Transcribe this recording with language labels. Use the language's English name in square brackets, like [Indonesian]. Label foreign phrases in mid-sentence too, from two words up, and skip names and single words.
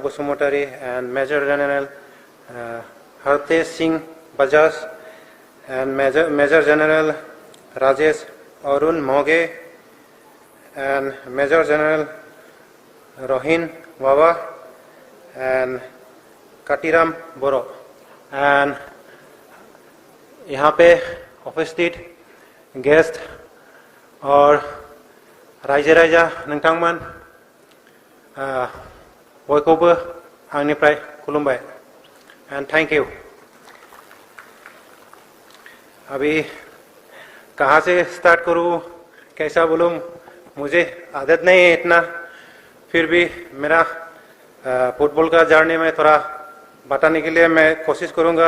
[English] Busumotari and Major General Hartesh Singh Bajaj and Major General Rajesh Arun Moge and Major General Rohin Wawa and Katiram Boro and [Hindi] यहाँ पे उपस्थित गेस्ट और [Bodo] रायजो राजा नोंथांमोन बयखौबो आंनिफ्राय खुलुमबाय [English] and thank you. [Hindi] अभी कहाँ से स्टार्ट करूँ, कैसा बोलूँ, मुझे आदत नहीं है इतना, फिर भी मेरा फुटबॉल का जर्नी में थोड़ा बताने के लिए मैं कोशिश करूँगा।